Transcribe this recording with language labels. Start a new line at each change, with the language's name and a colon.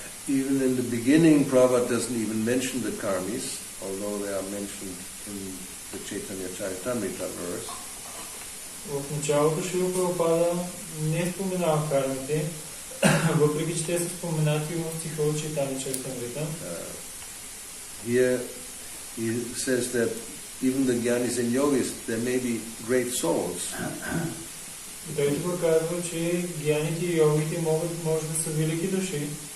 English: Even in the beginning, Prabhupada doesn't even mention the karmis, although they are mentioned in the Chaitanya Charitamrita verse.
Bulgarian: В началото Шрила Прабхупада не споменава кармите, въпреки че те са споменати в стиха от Чайтanya Charitamrita.
English: Here he says that even the jnanis and yogis, there may be great souls.
Bulgarian: И той тук казва, че гяните и йогите може да са велики души.